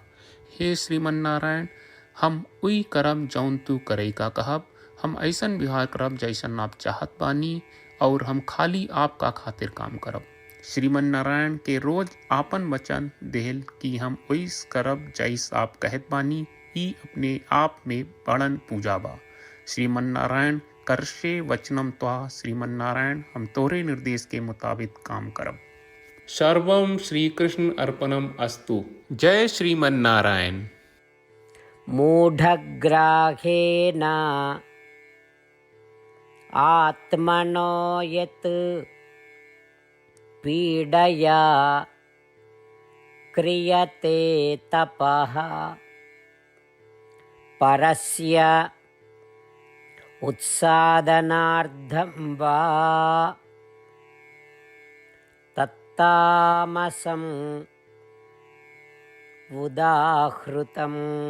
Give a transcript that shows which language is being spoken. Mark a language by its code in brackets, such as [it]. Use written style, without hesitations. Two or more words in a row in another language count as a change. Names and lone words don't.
[bho] हे श्रीमन नारायण, हम उई करब जौन तू करे का कहब। हम ऐसन व्यवहार करब जैसन आप चाहत बानी और हम खाली आपका खातिर काम करब। श्रीमन नारायण के रोज आपन वचन देहल कि हम ओइस करब जैस आप कहत बानी, ई अपने आप में बड़न पूजा बा। [sa] श्रीमन नारायण करशे वचनम त्वा। [bho] श्रीमन नारायण हम तोरे निर्देश के मुताबिक काम करब। [sa] सर्वम श्री कृष्ण अर्पणम अस्तु। [bho] जय श्रीमन नारायण। [sa] मूढग्राहेण आत्मनो यत् पीडया क्रियते तपः परस्य उत्सादनार्थं वा तत्तामसम् उदाहृतम्।